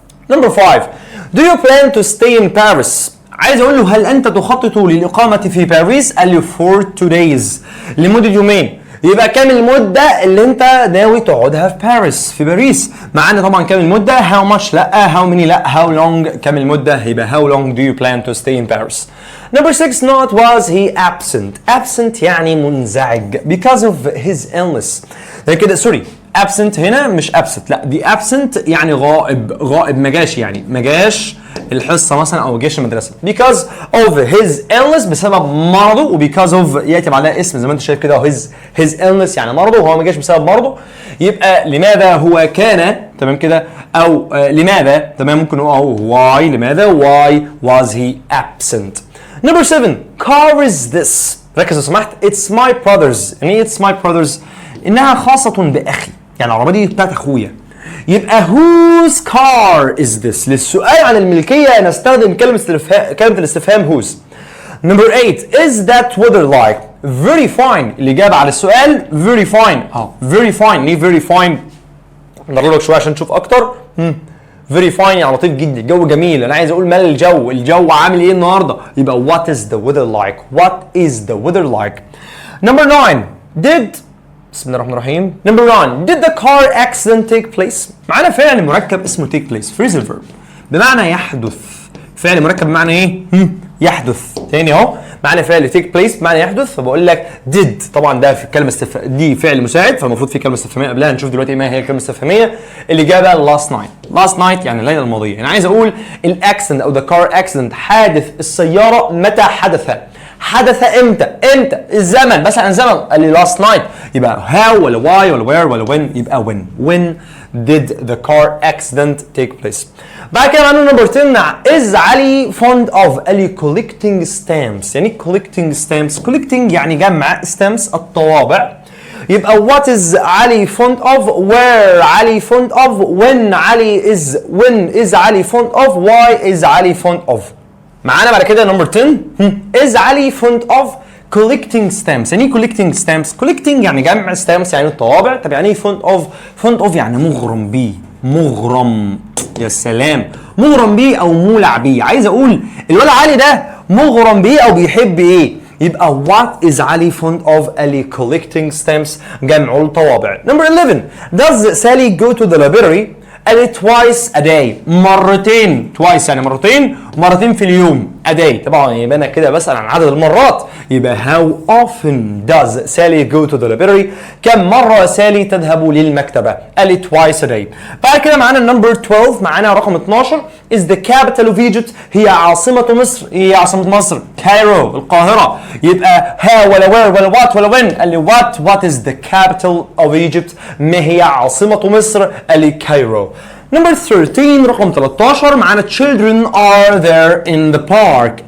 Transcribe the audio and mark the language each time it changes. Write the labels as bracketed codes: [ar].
[en] Number 5 do you plan to stay in Paris؟ [ar] عايز اقول له هل انت تخطط للاقامه في باريس؟ قال لي [en] for 2 days، [ar] لمده يومين. يبقى كام المده اللي انت ناوي تقعدها في باريس، في باريس؟ معانا طبعا كام المده، how much لا، how many لا، [en] how long كام المده، يبقى how long do you plan to stay in Paris. Number 6 not was he absent. absent [ar] يعني منزعج [en] because of his illness. [ar] يعني كده سوري، absent هنا مش absent، لا دي absent يعني غائب، غائب ما جاش، يعني ما جاش الحصه مثلا او جاش المدرسه [en] because of his illness، [ar] بسبب مرضه، وبيكاز of ياتي بعدها اسم زي ما انت شايف كده، his illness يعني مرضه، وهو ما جاش بسبب مرضه. يبقى لماذا هو كان، تمام كده، او لماذا، تمام، ممكن نقول why، لماذا [en] why was he absent. Number 7 car is this. [ar] ركز لو سمحت، [en] it's my brother's. [ar] يعني [en] it's my brother's [ar] انها خاصه باخي، يعني العربيه دي بتاعت اخويا. يبقى [en] whose car is this؟ [ar] للسؤال عن الملكيه نستخدم كلمه الاستفهام whose. [en] Number 8 is that weather like؟ very fine [ar] الاجابه على السؤال [en] very fine. [ar] very fine، ليه very fine؟ نقرب لك شويه عشان نشوف اكتر. very fine يعني لطيف جدا، الجو جميل. انا عايز اقول مال الجو عامل ايه النهارده؟ يبقى [en] what is the weather like؟ what is the weather like؟ Number 9 did، [ar] بسم الله الرحمن الرحيم. [en] Number 9 did the car accident take place؟ [ar] معانا فعل مركب اسمه take place phrasal verb بمعنى يحدث. فعل مركب بمعنى ايه؟ يحدث. تاني اهو معنى فعل take place بمعنى يحدث. فبقول لك did، طبعا ده في الكلمه دي فعل مساعد، فالمفروض في كلمه استفهاميه قبلها. هنشوف دلوقتي ما هي الكلمه الاستفهاميه. الاجابه last night يعني الليله الماضيه. انا عايز اقول الاكسيدنت او the car accident، حادث السياره متى حدث؟ حدث امتى؟ الزمن، مثلا زمن قال لي last night، يبقى how ولا why ولا where ولا when؟ يبقى [en] when did the car accident take place. [ar] بعد كده معانا نمبر 10 [en] is Ali fond of. [ar] قال لي collecting stamps. يعني collecting stamps، collecting يعني جمع، stamps الطوابع. [en] يبقى what is Ali fond of، where Ali fond of، when is Ali fond of، why is Ali fond of. [ar] معانا بعد كده [en] Number 10 is Ali fond of collecting stamps. [ar] يعني ايه collecting stamps؟ collecting يعني جمع، stamps يعني الطوابع. طب يعني ايه fond of يعني مغرم بيه، مغرم. يا سلام، مغرم بيه او مولع بيه. عايز اقول الولد علي ده مغرم بيه او بيحب ايه؟ يبقى [en] what is Ali fond of؟ [ar] قال لي collecting stamps جمع الطوابع. [en] Number 11 does Sally go to the library؟ [ar] قال لي [en] twice a day، مرتين. [ar] twice يعني مرتين في اليوم. a day طبعا يبقى انا كده بسأل عن عدد المرات، يبقى [en] how often does Sally go to the library؟ [ar] كم مرة سالي تذهب للمكتبة؟ قال لي twice a day. بعد كده معانا النمبر 12، معانا رقم 12 [en] is the capital of Egypt، [ar] هي عاصمة مصر. هي عاصمة مصر كايرو، القاهرة. يبقى how ولا where ولا what ولا when؟ قال لي [en] what is the capital of Egypt؟ [ar] ما هي عاصمة مصر؟ قال لي كايرو. [en] number 13 [ar] رقم 13 معانا [en] children are there in the park.